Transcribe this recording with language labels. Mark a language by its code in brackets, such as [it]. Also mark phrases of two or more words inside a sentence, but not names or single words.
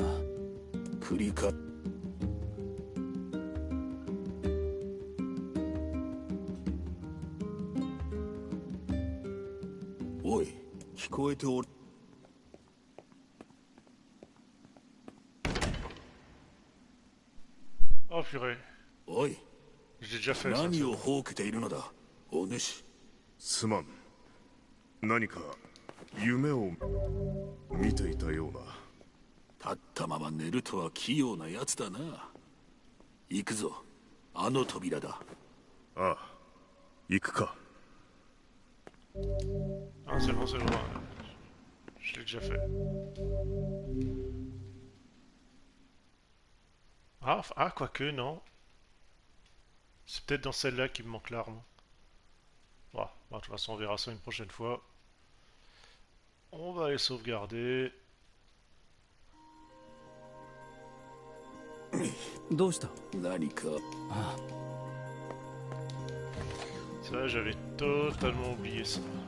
[ja] 繰り返。おい、聞こえておる。 [fr] Oh purée, [ja] おい、 [fr] j'ai déjà fait ça. [ja] 何をほうけているのだ、お主。すまん。何か夢を見ていたような。立ったまま寝るとは器用なやつだな。行くぞ、あの扉だ。ああ、行くか。 [fr] Ah c'est bon, c'est bon. Je l'ai déjà fait. Ah, quoique, non. C'est peut-être dans celle-là qu'il me manque l'arme. Ouah, Bon, de toute façon, on verra ça une prochaine fois. On va les sauvegarder. [ja] どうした何か [fr] Ça, j'avais totalement oublié ça.